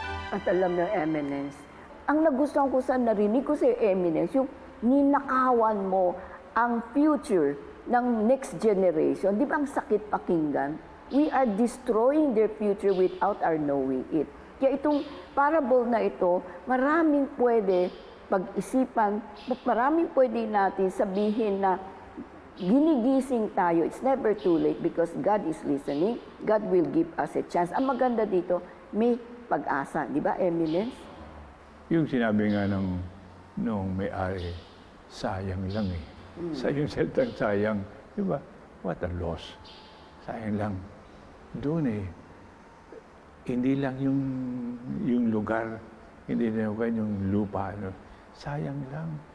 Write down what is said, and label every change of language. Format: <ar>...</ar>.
<tl>At alam ng Eminence, ang nagustuhan ko sa narinig ko sa Eminence, yung ninakawan mo ang future ng next generation. Di ba ang sakit pakinggan?</tl> <en>We are destroying their future without our knowing it.</en> <tl>Kaya itong parable na ito, maraming pwede pag-isipan, maraming pwede natin sabihin na ginigising tayo.</tl> <en>It's never too late because God is listening. God will give us a chance.</en> <tl>Ang maganda dito, may pag-asa. Di ba, Eminence? Yung sinabi nga nung may-ari, sayang lang eh. Sayang salitang sayang. Di ba?</tl> <en>What a loss.</en> <tl>Sayang lang. Doon eh, hindi lang yung lugar, hindi lang yung lupa. No? Sayang lang.</tl>